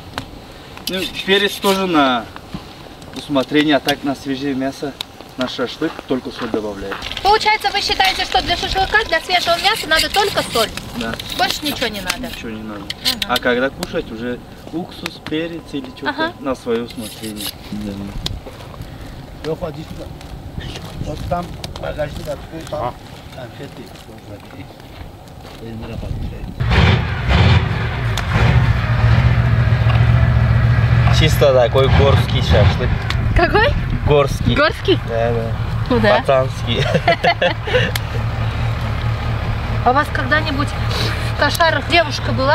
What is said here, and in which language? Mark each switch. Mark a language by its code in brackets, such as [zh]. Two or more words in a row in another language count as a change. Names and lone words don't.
[ru] Ну, перец тоже на усмотрение, а так на свежее мясо, на шашлык только соль добавляет. Получается, вы считаете, что для шашлыка, для свежего мяса надо только соль? Да. Больше ничего не надо? Ничего не надо. А когда кушать, уже уксус, перец или что-то Ага. на свое усмотрение. Да. [tr] Yok hadi şurada. Bak tam bagajda da koy tam. Konfeti. Elmira bak. [ru] Чисто такой горский шашлык. Какой? Горский. Горский? Да, да. Ну да. Пацанский. А у вас когда-нибудь в Кошарах девушка была?